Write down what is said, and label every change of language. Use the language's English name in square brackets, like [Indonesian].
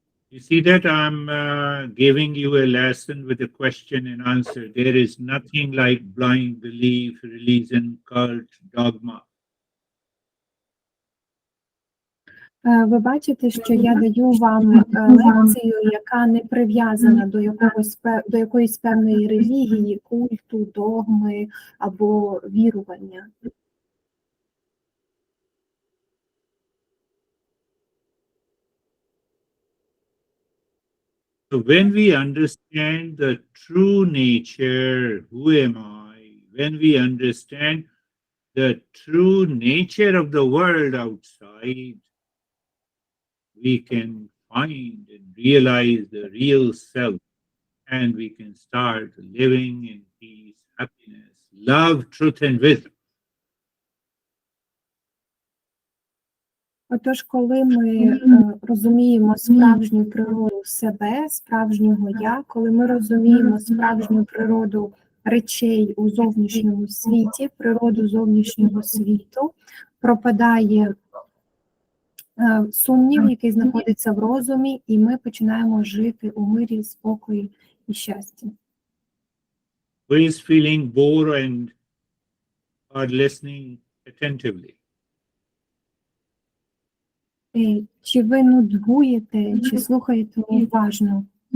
[English] You see that I'm giving you a lesson with a question and answer. There is nothing like blind belief, religion, cult, dogma. [Ukrainian] Ви бачите, що я даю вам лекцію, яка не прив'язана до якоїсь певної релігії, культу, догми або вірування. [English] So when we understand the true nature, who am I? When we understand the true nature of the world outside, we can find and realize the real self, and we can start living in peace, happiness, love, truth, and wisdom. [Ukrainian] Отож, коли ми розуміємо справжню природу себе, справжнього я, коли ми розуміємо справжню природу речей у зовнішньому світі, природу зовнішнього світу, пропадає сумнів, який знаходиться в розумі, і ми починаємо жити у мирі, спокої і щасті. [English] Who is feeling bored and are listening attentively? [Ukrainian] Чи ви нудьгуєте, чи слухаєте уважно?